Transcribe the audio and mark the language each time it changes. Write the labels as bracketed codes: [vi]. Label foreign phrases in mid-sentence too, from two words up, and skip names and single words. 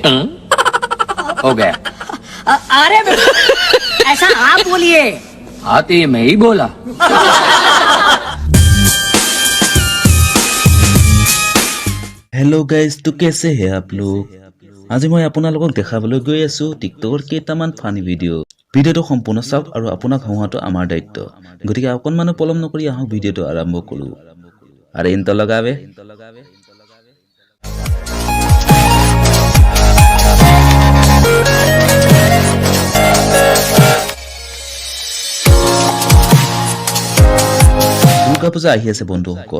[hi] हो गया। अरे ऐसा आप बोलिए। हाँ तो ये मैं ही बोला। [en] hello guys, [hi] तो कैसे है आप लोग? आज मैं [as] আপোনালোকক দেখাবলৈ গৈ আছো টিকটকৰ কেইটামান ফানি ভিডিঅ'টো সম্পূৰ্ণ চাওক আৰু আপোনাক হওঁহাটো আমাৰ দায়িত্ব। গতিকে অকণমান পলম নকৰি আহক ভিডিঅ'টো আৰম্ভ কৰো। আৰে ইন্ট লগাবে। দুৰ্গা পূজা আহি আছে বন্ধুসকল।